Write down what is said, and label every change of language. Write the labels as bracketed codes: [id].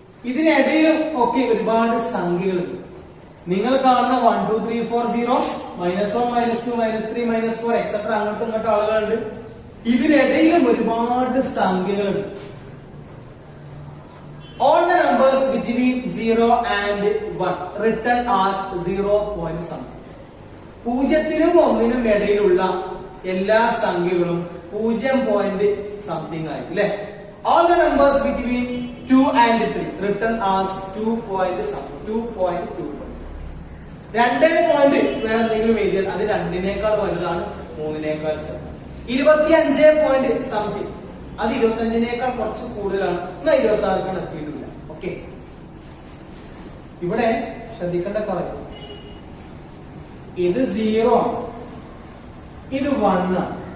[ml] ഇതിനിടയിലും ഒക്കെ ഒരുപാട് സംഖ്യകളുണ്ട്. നിങ്ങൾ കാണുന്ന 1, 2, 3, 4, 0, -1, -2, -3, -4 എക്സെട്ര അങ്ങോട്ടും ഇങ്ങോട്ടും ആളുകളുണ്ട്. ഇതിനിടയിലും ഒരുപാട് സംഖ്യകളുണ്ട്. [en] All the numbers between 0 and 1 written as 0 point something. [ml] 0നും 1നും ഇടയിലുള്ള എല്ലാ സംഖ്യകളും 0 പോയിന്റ് സംതിങ് ആയി അല്ലേ? [en] All the numbers between 2 and 3 written as 2 point something, 2.2. [ml] 2 point വേറെ എന്തെങ്കിലും എഴുതിയാൽ അത് 2നേക്കാൾ വലുതാണ്, 3നേക്കാൾ ചെറുതാണ്. 25 പോയിന്റ് സംതിങ് അത് 25നേക്കാൾ കുറച്ച് കൂടുതലാണ്, എന്നാൽ 26ക്കാണ് എത്തിയിട്ടില്ല. ഓക്കെ, ഇവിടെ ശ്രദ്ധിക്കേണ്ട കാര്യം ഇത് 0 ആണ്, ഇത് 1 ആണ്.